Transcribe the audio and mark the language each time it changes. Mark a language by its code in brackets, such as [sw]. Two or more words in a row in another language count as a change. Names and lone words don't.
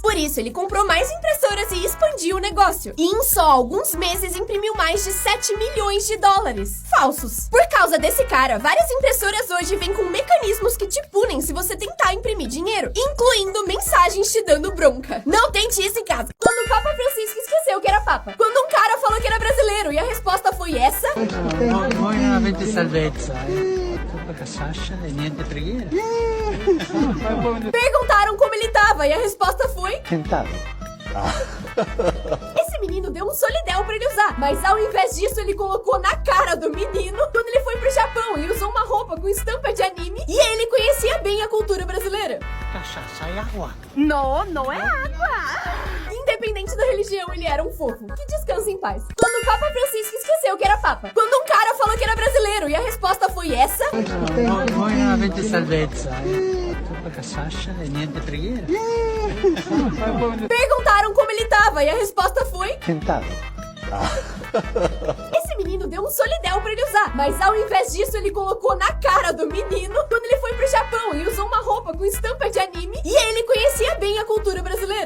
[pt] Por isso, ele comprou mais impressoras e expandiu o negócio. E em só alguns meses imprimiu mais de $7 milhões falsos. Por causa desse cara, várias impressoras hoje vêm com mecanismos que te punem se você tentar imprimir dinheiro, incluindo mensagens te dando bronca. Não tente isso em casa. Quando o Papa Francisco esqueceu que era Papa. Quando um cara falou que era brasileiro e a resposta foi essa. [it] Voi non avete salvezza, Tutta Sasha e niente preghiera. [pt] Perguntaram como ele tava e a resposta foi... Tentado. Esse menino deu um solidel pra ele usar, mas ao invés disso ele colocou na cara do menino quando ele foi pro Japão e usou uma roupa com estampa de anime e ele conhecia bem a cultura brasileira. Cachaça e água. Não, não é água. Independente da religião, ele era um fofo. Que descanse em paz. Quando o Papa Francisco esqueceu que era Papa. Quando um cara falou que era brasileiro e a resposta foi essa. [it] Voi non avete salvezza, troppa casaccia e niente preghiera. [pt] Perguntaram como ele tava e a resposta foi... Tentado. Esse menino deu um solidel pra ele usar, mas ao invés disso ele colocou na cara do menino quando ele foi pro Japão e usou uma roupa com estampa de anime e ele conhecia bem a cultura brasileira.